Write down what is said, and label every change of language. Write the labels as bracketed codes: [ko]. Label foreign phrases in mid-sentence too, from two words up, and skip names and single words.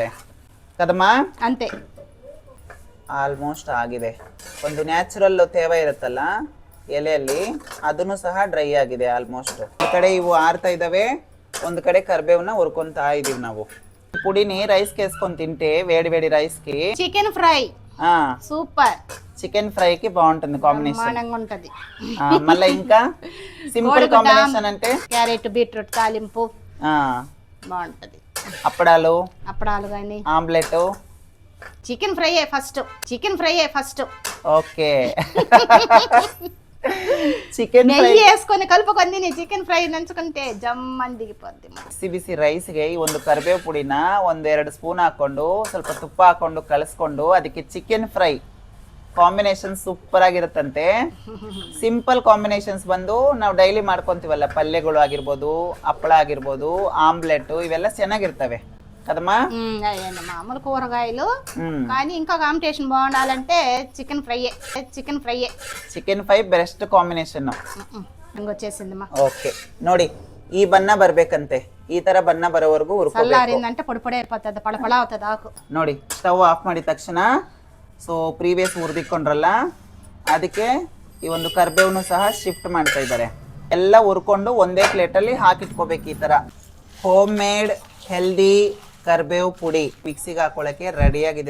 [te] ಕದಮ್ಮ [kn] ಅಂತೆ ಆಲ್ಮೋಸ್ಟ್ ಆಗಿದೆ. ಒಂದು ನ್ಯಾಚುರಲ್ ತೇವ ಇರುತ್ತಲ್ಲ ಎಲೆಯಲ್ಲಿ, ಅದನ್ನು ಸಹ ಡ್ರೈ ಆಗಿದೆ ಆಲ್ಮೋಸ್ಟ್. ಈ ಕಡೆ ಇವು ಆರ್ತಾ ಇದ್ದಾವೆ, ಒಂದು ಕಡೆ ಕರ್ಬೇವನ್ನ ಹುರ್ಕೊಂತಾ ಇದೀವಿ ನಾವು. [te] ಪುಡಿನಿ ರೈಸ್ಗೆ వేసుకొని తింటే వేడి వేడి రైస్కి [en] chicken fry super. [te] చికెన్ ఫ్రైకి బాగుంటుంది కాంబినేషన్ ఉంటది. మళ్ళీ ఇంకా [en] simple combination [te] అంటే [en] carrot beetroot [te] తాలింపు బాగుంటది. అప్పడాలు కానీ ఆమ్లెట్. [en] chicken fry first. okay, chicken fry [te] వేసుకొని కలుపుకొని తిని [en] chicken fry [te] నంచుకుంటే జమ్మని దిగిపోద్ది. [kn] ಬಿಸಿ ರೈಸ್ಗೆ ಈ ಒಂದು ಕರಿಬೇವು ಪುಡಿನ 1-2 ಸ್ಪೂನ್ ಹಾಕೊಂಡು ಸ್ವಲ್ಪ ತುಪ್ಪ ಹಾಕೊಂಡು ಕಲಸ್ಕೊಂಡು ಅದಕ್ಕೆ [en] chicken fry combination super [kn] ಆಗಿರುತ್ತಂತೆ. [en] simple combinations [kn] ಬಂದು ನಾವು ಡೈಲಿ ಮಾಡ್ಕೊಂತೀವಲ್ಲ, ಪಲ್ಯಗಳು ಆಗಿರ್ಬೋದು, ಹಪ್ಪಳ ಆಗಿರ್ಬೋದು, ಆಮ್ಲೆಟ್, ಇವೆಲ್ಲ ಚೆನ್ನಾಗಿರ್ತವೆ కదమ్మా. [te] మామూలు కూరగాయలు కానీ ఇంకా కాంబినేషన్ బాగుండాలంటే [en] chicken fry best combination. [te] వచ్చేసిందమ్మా. [kn] ಓಕೆ, ನೋಡಿ ಈ ಬಣ್ಣ ಬರ್ಬೇಕಂತೆ. ಈ ತರ ಬಣ್ಣ ಬರೋವರೆಗೂ ಹುರ್ಕೋಬೇಕು. [te] పొడి పొడి అయిపోతుంది, పళపళ అవుతుంది ఆకు. [kn] ನೋಡಿ ಸ್ಟವ್ ಆಫ್ ಮಾಡಿದ ತಕ್ಷಣ [en] so previous [kn] ಹುರಿದಿಕೊಂಡ್ರಲ್ಲ ಅದಕ್ಕೆ ಈ ಒಂದು ಕರ್ಬೇವನು ಸಹ ಶಿಫ್ಟ್ ಮಾಡ್ತಾ ಇದ್ದಾರೆ. ಎಲ್ಲ ಹುರ್ಕೊಂಡು ಒಂದೇ ಪ್ಲೇಟಲ್ಲಿ ಹಾಕಿಟ್ಕೋಬೇಕು. ಈ ತರ [en] home made healthy [kn] ಕರ್ಬೇವು ಪುಡಿ ಮಿಕ್ಸಿಗೆ ಹಾಕೊಳ್ಳೋಕ್ಕೆ ರೆಡಿಯಾಗಿದೆ.